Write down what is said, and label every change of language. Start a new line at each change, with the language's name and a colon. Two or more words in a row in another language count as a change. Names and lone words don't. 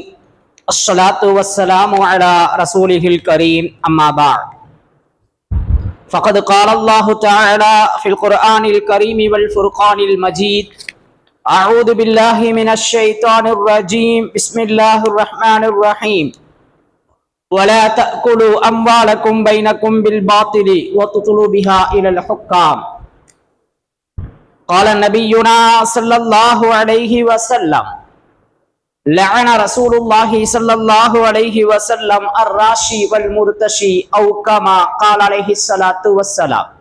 Arabic: الصلاة والسلام على رسوله الكريم. أما بعد. فقد قال الله تعالى في القرآن الكريم والفرقان المجيد. أعوذ بالله من الشيطان الرجيم. بسم الله الرحمن الرحيم. ولا تأكلوا أموالكم بينكم بالباطل وتدلوا بها إلى الحكام. قال نبينا صلى الله عليه وسلم: لعن رسول الله صلى الله عليه وسلم الراشي والمرتشي، أو كما قال عليه الصلاة والسلام.